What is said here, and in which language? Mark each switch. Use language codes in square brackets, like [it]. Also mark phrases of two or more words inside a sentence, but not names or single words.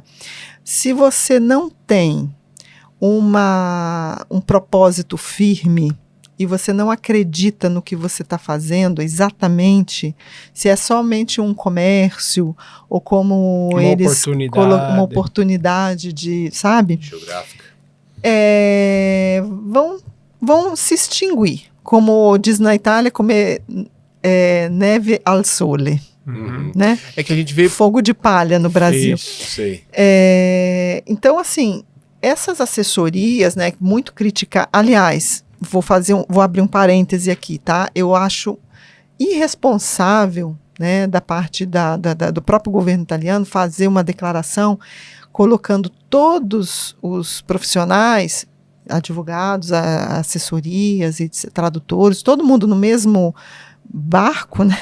[pt] Se você não tem um propósito firme e você não acredita no que você está fazendo exatamente, se é somente um comércio ou como uma oportunidade de, sabe? Geográfica. Vão se extinguir. Como diz na Itália, [it] neve al sole. [pt] Né? É que a gente vê fogo de palha no Brasil. Isso, sei. Então, assim, essas assessorias, né, muito criticar. Aliás, vou abrir um parêntese aqui, tá? Eu acho irresponsável, né, da parte do próprio governo italiano fazer uma declaração colocando todos os profissionais, advogados, assessorias, tradutores, todo mundo no mesmo barco, né?